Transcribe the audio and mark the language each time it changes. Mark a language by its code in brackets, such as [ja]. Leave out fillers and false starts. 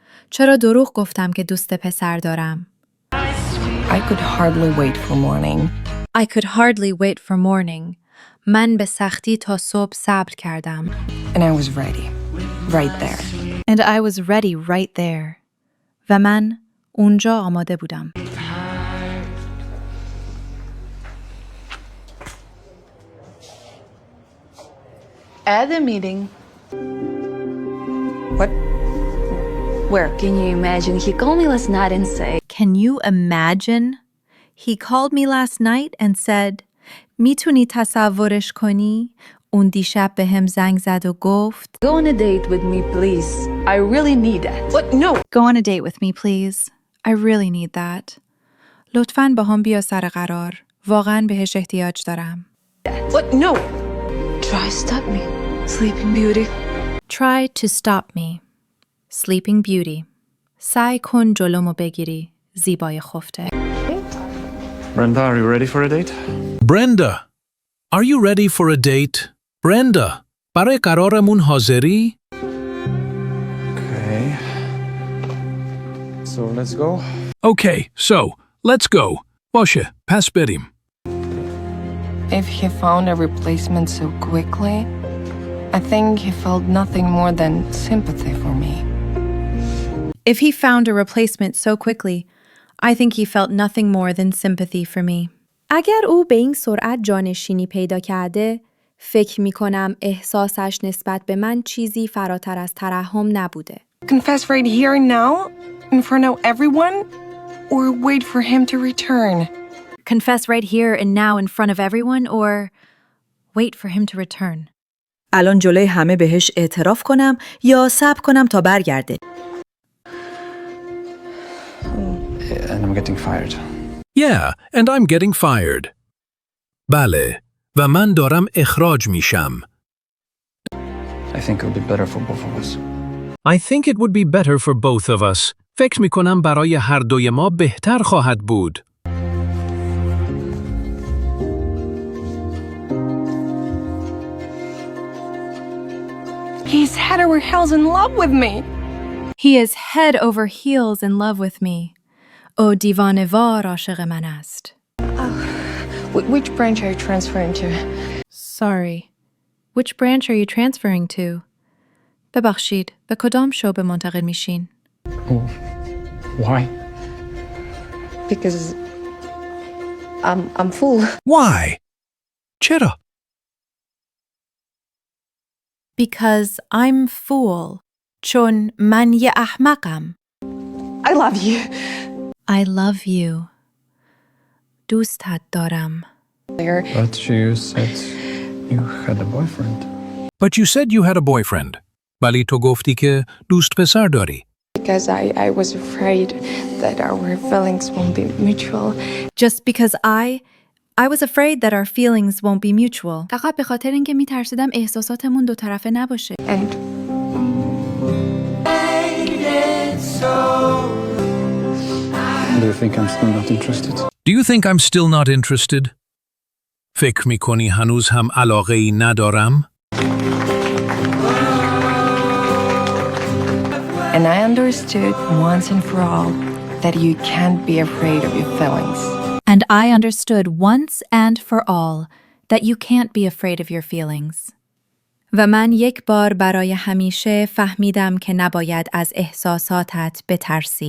[fa] چرا دروغ گفتم که دوست پسر دارم؟ [en] I could hardly wait for morning. I could hardly wait for morning. [fa] من به سختی تا صبح صبر کردم. [en] And I was ready. Right there. And I was ready right there. [fa] و من اونجا آماده بودم. [en] At the meeting. What? Where? Can you imagine? He called me last night and said, Can you imagine? He called me last night and said, [fa] میتونی تصورش کنی؟ اون دیشب به هم زنگ زد و گفت [en] Go on a date with me, please. I really need that. What? No. Go on a date with me, please. I really need that. [fa] لطفاً با هم بیا سر قرار. واقعاً بهش احتیاج دارم. [en] What? No. Try stop me. Sleeping Beauty. Try to stop me. Sleeping Beauty. [fa] سعی کن جلومو بگیری. زیبای خفته. [en] Brenda, are you ready for a date? Brenda, are you ready for a date? [fa] Brenda, برای قرارمون حاضری؟ [en] Okay. So let's go. Okay, so, let's go. [fa] باشه, پس بریم. [en] If he found a replacement so quickly, I think he felt nothing more than sympathy for me. If he found a replacement so quickly, I think he felt nothing more than sympathy for me. [fa] اگر او به این سرعت جانشینی پیدا کرده، فکر می کنم احساسش نسبت به من چیزی فراتر از ترحم نبوده. [en] Confess right here and now, in front of everyone, or wait for him to return? Confess right here and now in front of everyone or wait for him to return. [fa] الان جلوی همه بهش اعتراف کنم یا صبر کنم تا برگرده. [en] And I'm getting fired. Yeah, and I'm getting fired. [fa] بله، و من دارم اخراج میشم. [en] I think it would be better for both of us. I think it would be better for both of us. [fa] فکر میکنم برای هر دوی ما بهتر خواهد بود. [en] He's head over heels in love with me. He is head over heels in love with me. [fa] او دیوانه‌وار عاشق من است. [en] Which branch are you transferring to? Sorry. Which branch are you transferring to? [fa] ببخشید. به کدام شعبه منتقل میشین؟ [en] Why? Because I'm full. Why? [fa] چرا؟ [en] Because I'm fool. [fa] چون من یه احمقم. [en] I love you. I love you. [fa] دوستت دارم. [en] But you said you had a boyfriend. But you said you had a boyfriend. [fa] ولی تو گفتی که دوست پسر داری. [en] Because I was afraid that our feelings won't be mutual. Just because I was afraid that our feelings won't be mutual. [fa] فقط به خاطر اینکه میترسیدم احساساتمون دو طرفه نباشه. [en] And Do you think I'm still not interested? Do you think I'm still not interested? [fa] فکر میکنی هنوز هم علاقه ای ندارم؟ [en] And I understood once and for all that you can't be afraid of your feelings. And I understood once and for all that you can't be afraid of your feelings. [fa] و من یک بار برای همیشه فهمیدم که نباید از احساساتت بترسی.